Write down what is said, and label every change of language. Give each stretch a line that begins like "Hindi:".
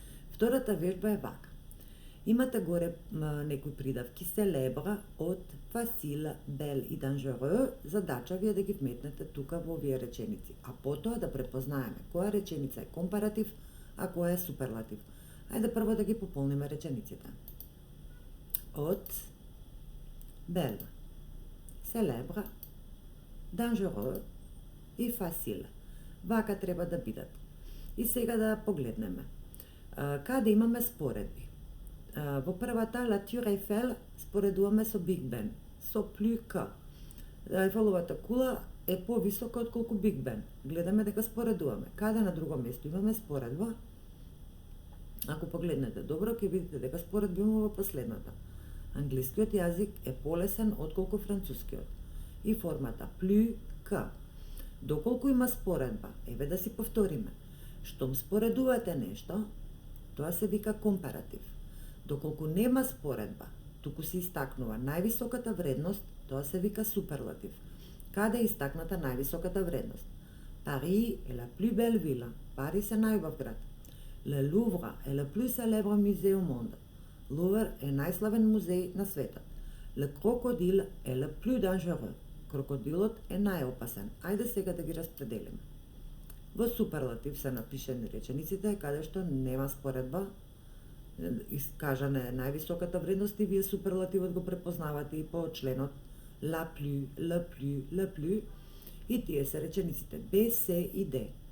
Macedonian: Втората вежба е вака. Имате горе некои придавки селебра од facile, bel и dangereux. Задача ви е да ги вметнете тука во овие реченици, а потоа да препознаеме која реченица е компаратив, а која е суперлатив. Ајде прво да ги пополниме речениците. Од bel, célèbre, dangereux и facile. Вака треба да бидат. И сега да погледнеме. Каде имаме споредби? Во првата, La Tour Eiffel, споредуваме со Биг Бен, со plus que. Ейфеловата кула е повисока отколку Биг Бен. Гледаме дека споредуваме. Каде на друго место имаме споредба? Ако погледнете добро, ќе видите дека споредба има во последната. Англискиот јазик е полесен отколку францускиот. И формата plus que. Доколку има споредба, еве да си повториме. Штом споредувате нешто, тоа се вика компаратив. Доколку нема споредба, туку се истакнува највисоката вредност, тоа се вика суперлатив. Каде е истакната највисоката вредност?
French: Пари е la plus belle ville.
Macedonian: Париз е најубав град.
French: Le Louvre е le plus célèbre musée au monde.
Macedonian: Лувр е најславен музеј на светот.
French: Le crocodile е le plus dangereux.
Macedonian: Крокодилот е најопасен. Ајде сега да ги распределиме. Во суперлатив се напишени речениците каде што нема споредба, искажана е највисоката вредност и вие суперлативот го препознавате и по членот la plus, le plus, le plus, и тие се речениците B, C и D.